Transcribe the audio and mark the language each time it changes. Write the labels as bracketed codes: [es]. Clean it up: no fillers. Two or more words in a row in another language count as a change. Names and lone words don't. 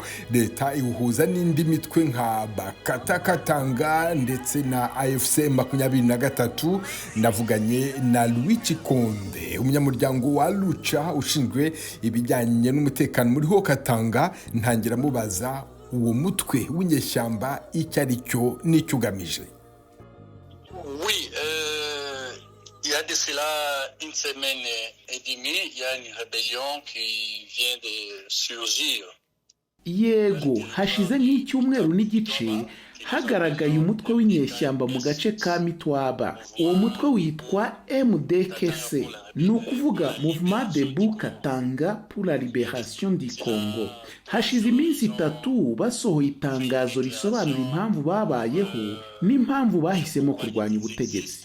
[rw] Leta ihuza n'indi mitwe nka Bakata Katanga ndetse na AFC 23. Navuganye na Louis Chikonde, umunyamuryango wa Lucha ushinzwe ibijyanye n'umutekano muri Haut-Katanga. Ntangira mubaza uwo mutwe w'inyeshyamba icyo ari cyo n'icyo ugamije. [fr] Oui, il y a de cela une semaine et demie, il y a une rébellion qui vient de surgir. [rw] Yego, hashize nk'icyumweru n'igice hagaragaye umutwe w'inyeshyamba mu gace ka Mitwaba. Uwo mutwe witwa MDKC, ni ukuvuga Mouvement Debout Katanga pour la Libération du Congo. Hashize iminsi 3 basohoye itangazo risobanura impamvu babayeho n'impamvu bahisemo kurwanya ubutegetsi.